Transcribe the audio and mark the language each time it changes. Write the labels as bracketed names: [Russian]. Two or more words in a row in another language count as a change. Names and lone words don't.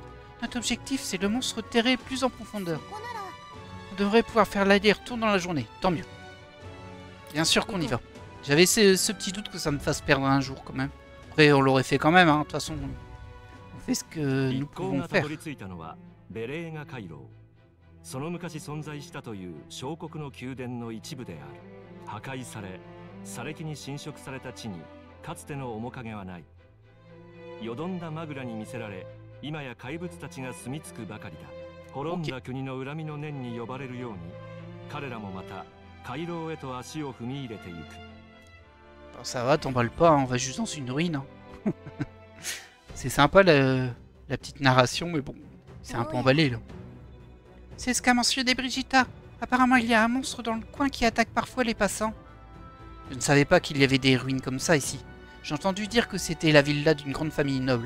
[French] Notre objectif c'est le monstre terré plus en profondeur. On devrait pouvoir faire l'aller-retour dans la journée, tant mieux. Bien sûr qu'on y va. J'avais ce petit doute que ça me fasse perdre un jour quand même. Après on l'aurait fait quand même, hein. De toute façon on fait ce que nous pouvons faire. [Japanese] その昔存在したという小国の宮殿の一部である。破壊され、砂礫に侵食された地にかつての面影はない。よどんだマグラに魅せられ、今や怪物たちが住み着くばかりだ。滅んだ国の恨みの念に呼ばれるように、彼らもまた回廊へと足を踏み入れていく。 [French] Ça va, t'emballes pas, hein, on va juste dans une ruine. Hein. C'est sympa la petite narration, mais bon, c'est un peu emballé là. C'est ce qu'a mentionné Brigitta. Apparemment, il y a un monstre dans le coin qui attaque parfois les passants. Je ne savais pas qu'il y avait des ruines comme ça ici. J'ai entendu dire que c'était la villa d'une grande famille noble.